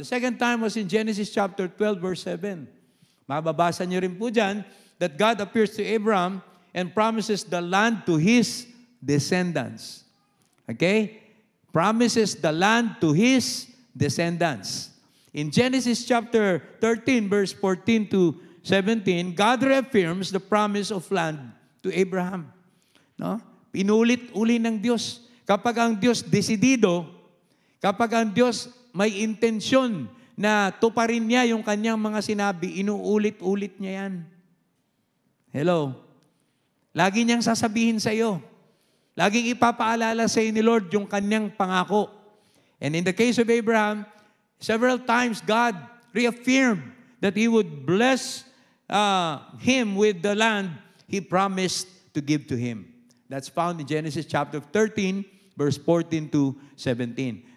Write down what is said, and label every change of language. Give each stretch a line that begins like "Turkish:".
English: The second time was in Genesis chapter 12, verse 7.
Filipino: Mababasa niyo rin po dyan
English: that God appears to Abraham and promises the land to his descendants. Okay? Promises the land to his descendants. In Genesis chapter 13, verse 14 to 17, God reaffirms the promise of land to Abraham.
Filipino: No? Pinulit-uli ng Diyos. Kapag ang Diyos desidido, kapag ang Diyos may intensyon na tuparin niya yung kanyang mga sinabi, inuulit-ulit niya yan. Hello? Lagi niyang sasabihin sa iyo. Laging ipapaalala sa iyo ni Lord yung kanyang pangako.
English: And in the case of Abraham, several times God reaffirmed that He would bless him with the land He promised to give to him. That's found in Genesis chapter 13, verse 14 to 17.